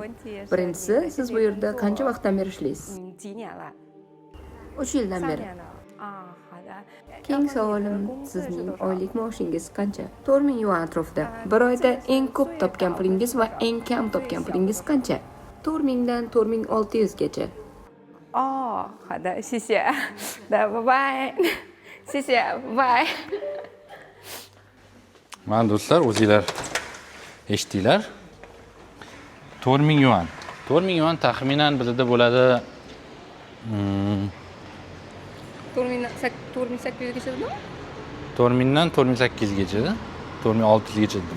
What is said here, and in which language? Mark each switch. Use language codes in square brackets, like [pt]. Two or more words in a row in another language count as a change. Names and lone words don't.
[uz] Birinchisi, siz bu yerda qancha vaqtdan beri ishlaysiz? 3 yildan beri. Keyingi savolim, sizning oylik maoshingiz qancha? 4 ming yuan atrofida. Bir oyda eng ko'p topgan pulingiz va eng kam topgan pulingiz qancha? 4 mingdan 4600 gacha. [zh] 好的，谢谢。拜拜。谢谢，拜。 [uz] Mana do'stlar, o'zingizlar eshitdinglar. 4 ming yuan. 4 ming yuan taxminan bizda bo'ladi 4800gacha dedimi? 4000 dan 4800 gacha, 4600 gacha dedim.